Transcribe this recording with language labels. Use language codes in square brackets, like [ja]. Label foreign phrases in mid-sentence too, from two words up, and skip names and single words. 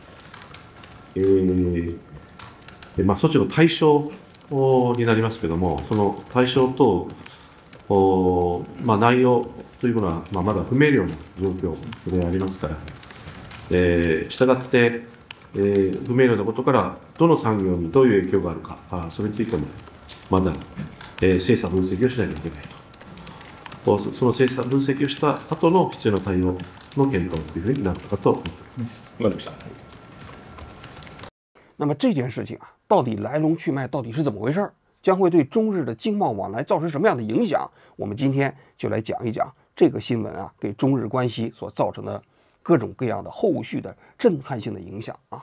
[ja] 措置の対象になりますけれども、その対象と、内容というものは、まだ不明瞭な状況でありますから、したがって、不明瞭なことから、どの産業にどういう影響があるか、それについても、まだ、精査分析をしなきゃいけないと。その精査分析をした後の必要な対応の検討というふうになったかと思っております。 [zh] 马律师。那么这件事情啊，到底来龙去脉到底是怎么回事儿，将会对中日的经贸往来造成什么样的影响？我们今天就来讲一讲这个新闻啊，给中日关系所造成的各种各样的后续的震撼性的影响啊。